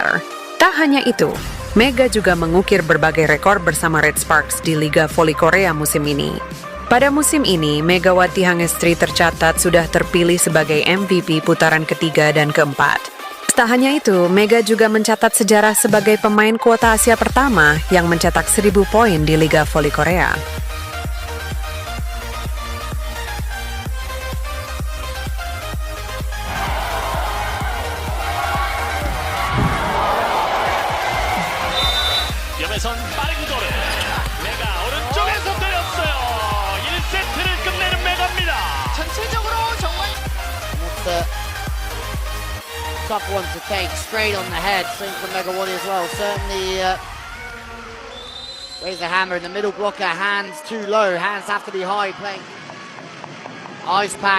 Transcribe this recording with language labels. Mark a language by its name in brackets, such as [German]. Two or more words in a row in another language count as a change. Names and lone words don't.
[Indonesian] Tak hanya itu, Mega juga mengukir berbagai rekor bersama Red Sparks di Liga Voli Korea musim ini. Pada musim ini, Megawati Hangestri tercatat sudah terpilih sebagai MVP putaran ketiga dan keempat. Tak hanya itu, Mega juga mencatat sejarah sebagai pemain kuota Asia pertama yang mencetak 1000 poin di Liga Voli Korea. [Korean] 옆에선 빠른 거를 메가 오른쪽에서 때렸어요. 1세트를 끝내는 메가입니다. 전체적으로 정말 [English] tough one to take straight on the head. Same for Megawati as well. Certainly raise the hammer in the middle blocker. Hands too low. Hands have to be high. Playing ice pack.